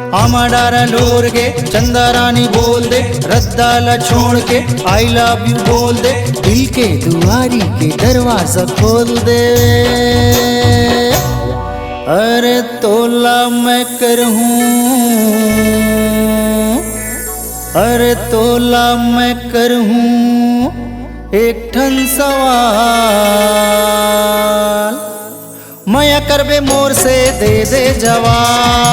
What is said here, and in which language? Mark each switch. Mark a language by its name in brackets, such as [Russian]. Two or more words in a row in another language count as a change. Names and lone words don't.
[Chhattisgarhi] मामा डारा लोर के चंदा रानी बोल दे, रद्दाला छोड़ के [English] I love you [Chhattisgarhi] बोल दे, दिल के दुआरी के दरवाजा खोल दे। अरे तोला मैं करहूँ, अरे तोला मैं करहूँ एक ठन सवाल, माया करबे मोर से दे दे जवाब,